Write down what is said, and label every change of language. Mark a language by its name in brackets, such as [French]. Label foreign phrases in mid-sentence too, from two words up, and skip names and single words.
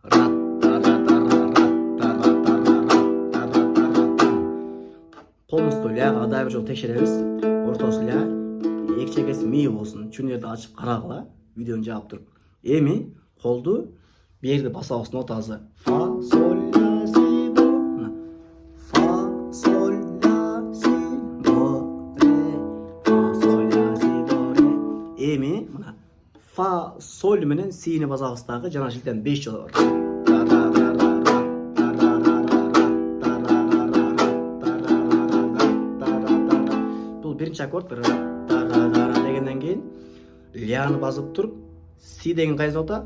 [Kyrgyz] Колубузду ляга дагы бир жолу текшеребиз. Ортосу ля, эки чекеси ми болсун. Чүнерди ачып карагыла, видеону жаап туруп. Эми колду берди басабыз нотасы. Фа, соль, ля, си, до. Фа, соль, ля, си, до, ре. Фа, соль, ля, си, до, ре. Эми мына фа, соль менен сини басабыз дагы жана шилтем 5 жолу. Биринчи аккорд дегенден кийин ляны басып туруп си деген кайсы нота?